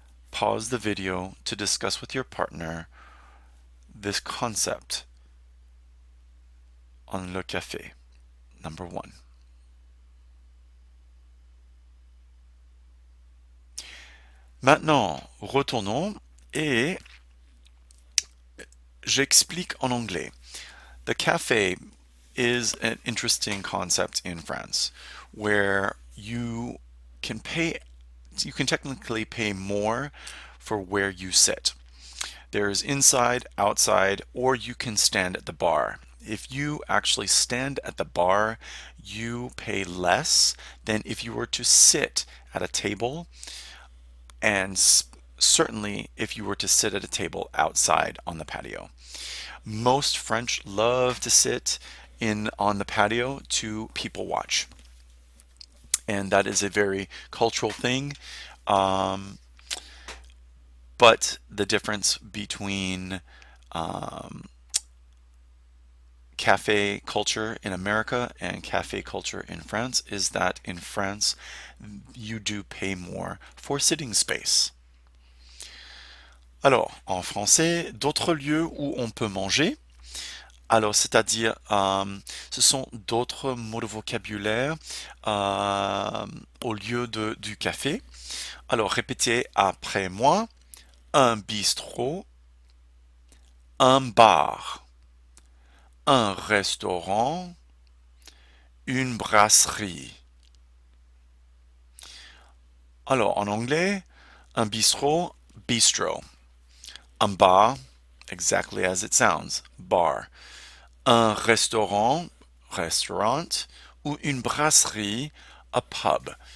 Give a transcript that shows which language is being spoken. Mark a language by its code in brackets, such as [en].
[en] Pause the video to discuss with your partner this concept on le café. Number one. [fr] Maintenant, retournons et j'explique en anglais. [en] The cafe is an interesting concept in France where you can technically pay more for where you sit. There's inside, outside, or you can stand at the bar. If you actually stand at the bar, you pay less than if you were to sit at a table, and certainly if you were to sit at a table outside on the patio. Most French love to sit in on the patio to people watch, and that is a very cultural thing. Um, but the difference between um, cafe culture in America and cafe culture in France is that in France, you do pay more for sitting space. [fr] Alors, en français, d'autres lieux où on peut manger. Alors, c'est-à-dire, ce sont d'autres mots de vocabulaire au lieu du café. Alors, répétez après moi. Un bistrot, un bar, un restaurant, une brasserie. Alors, en anglais, un bistrot, bistro. [en] Un bar, exactly as it sounds, bar. [fr] Un restaurant, restaurant, ou une brasserie, [en] a pub.